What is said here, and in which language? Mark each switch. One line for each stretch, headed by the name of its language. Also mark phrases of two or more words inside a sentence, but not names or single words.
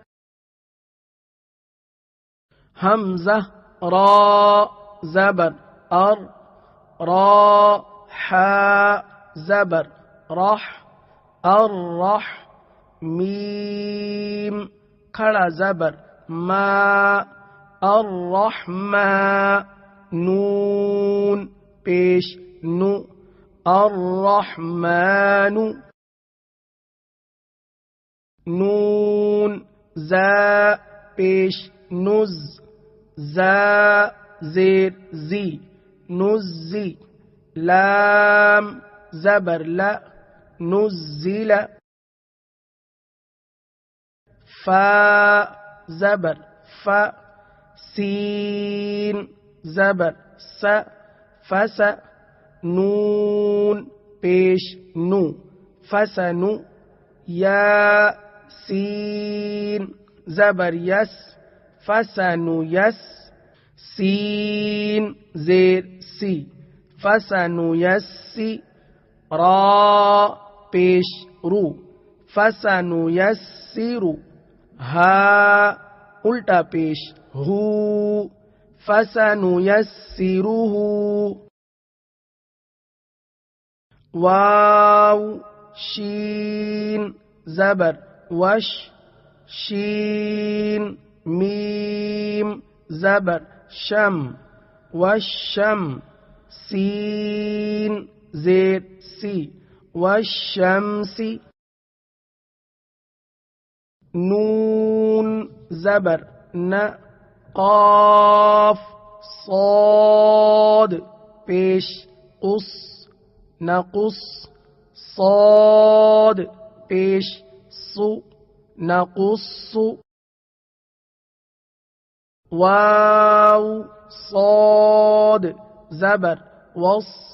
Urdu: حمزہ را زبر ار را حا زبر رح الرح میم کھڑا زبر ما الرحمن نون پیش نو الرحمن نون زا پیش نز زا زیر زی نزی لام زبر لا نزل فا زبر فا سين زبر س فس نون پیش نو فسنو یا سين زبر يس فسنو يس سين زير سي فسنو يسي را پیش رو فسنو يسر ہا الٹا پیش ہو فسنيسره واو شین زبر وش شین میم زبر شم والشم سین زیر سی والشمس نون زبر ن قاف صاد پیش قص نقص صاد پیش سو نقص واو صاد زبر وص